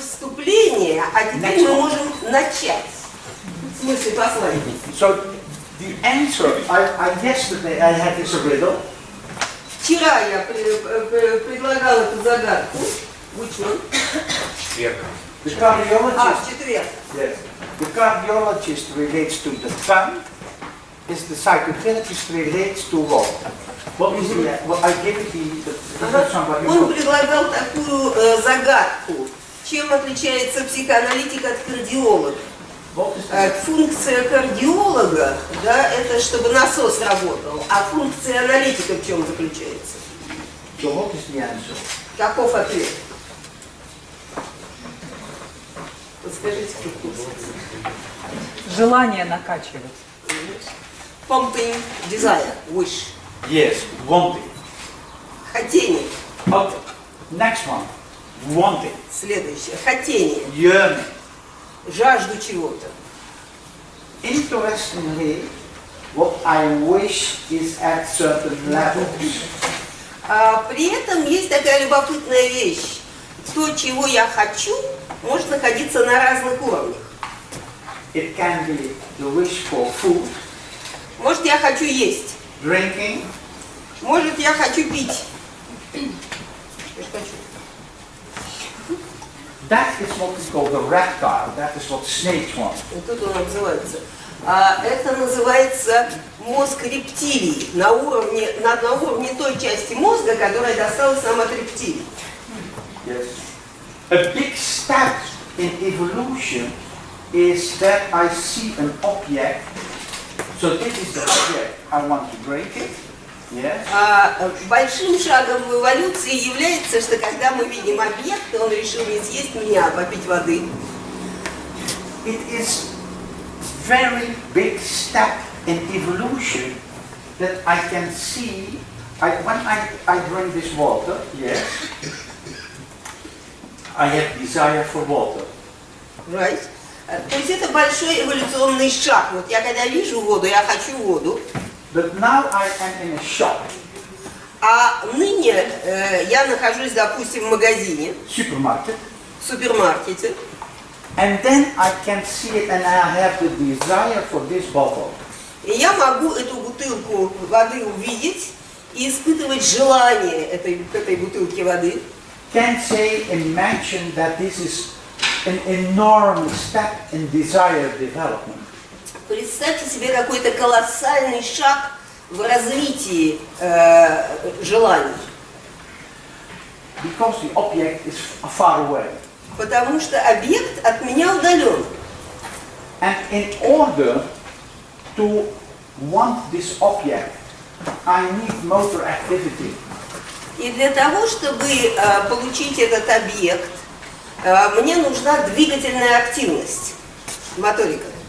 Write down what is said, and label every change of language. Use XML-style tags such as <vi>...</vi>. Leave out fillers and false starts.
<ru>вступление, а теперь мы можем начать. В смысле послания.</ru> <en>So the answer, yesterday I had this riddle.</en> <ru>Вчера я предлагал эту загадку.</ru> <en>Which one?</en> <ru>Четверг.</ru> <en>The cardiologist.</en> <ru>В четверг.</ru> <en>Yes. the cardiologist relates to the tongue, is the psychotherapist relates to what? What is the, well, I give it the</en> <ru>Он предлагал такую загадку. Чем отличается психоаналитик от кардиолога? Функция кардиолога, да, это чтобы насос работал, а функция аналитика в чем заключается? So what is the answer? Каков ответ? Подскажите, Желание накачивать.</ru> <en>Pumping desire, wish. Yes, wanting.</en> <ru>Хотение.</ru> <en>Okay. Next one. Wanting.</en> <ru>Следующее. Хотение.</ru> <en>Yearning.</en> <ru>Жажду чего-то.</ru> <en>Interestingly, what I wish is at certain levels.</en> <ru>При этом есть такая любопытная вещь. То, чего я хочу, может находиться на разных уровнях.</ru> <en>It can be the wish for food,</en> <ru>Может, я хочу есть.</ru> <en>drinking,</en> <ru>Может, я хочу пить. Я ж хочу.</ru> <en>that is what we call the reptile, that is what snakes want.</en> <ru>Вот тут он обзывается. Это называется мозг рептилий на уровне той части мозга, которая досталась нам от рептилий.</ru> <en>Yes. A big step in evolution is that I see an object. So this is the object. I want to break it. Yes.</en> <ru>Большим шагом в эволюции является, что когда мы видим объект, он решил не съесть меня, а попить воды.</ru> <en>It is very big step in evolution that I can see. When I drink this water, yes, I have desire for water. Right?</en> <ru>То есть это большой эволюционный шаг. Вот я когда вижу воду, я хочу воду.</ru> <en>But now I am in a shop.</en> <ru>А ныне я нахожусь, допустим, в магазине,</ru> <en>Supermarket.</en> <ru>в супермаркете.</ru> <en>And then I can see it and I have the desire for this bottle.</en> <ru>И я могу эту бутылку воды увидеть и испытывать желание к этой бутылке воды.</ru> <en>Can say and mention that this is an enormous step in desire development.</en> <ru>Представьте себе какой-то колоссальный шаг в развитии желаний.</ru> <en>Because the object is far away.</en> <ru>Потому что объект от меня удален.</ru> <en>And in order to want this object, I need motor activity.</en> <ru>И для того, чтобы получить этот объект, мне нужна двигательная активность, моторика.</ru>